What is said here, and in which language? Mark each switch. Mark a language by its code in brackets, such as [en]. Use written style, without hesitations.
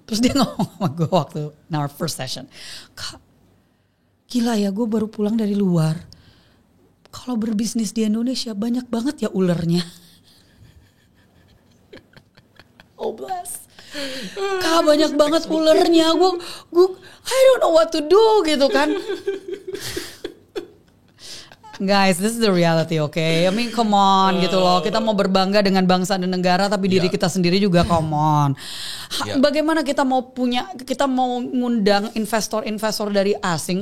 [id] Terus dia ngomong sama gue waktu [en] in our first session, [id] Kak, gila ya gue baru pulang dari luar. Kalau berbisnis di Indonesia banyak banget ya ulernya. [en] Oh bless. [id] Kak banyak banget ulernya. [en] Gue I don't know what to do gitu kan. Guys, this is the reality, okay? I mean, come on [id] gitu loh. Kita mau berbangga dengan bangsa dan negara, tapi diri kita sendiri juga [en] come on. [id] Bagaimana kita mau ngundang investor dari asing?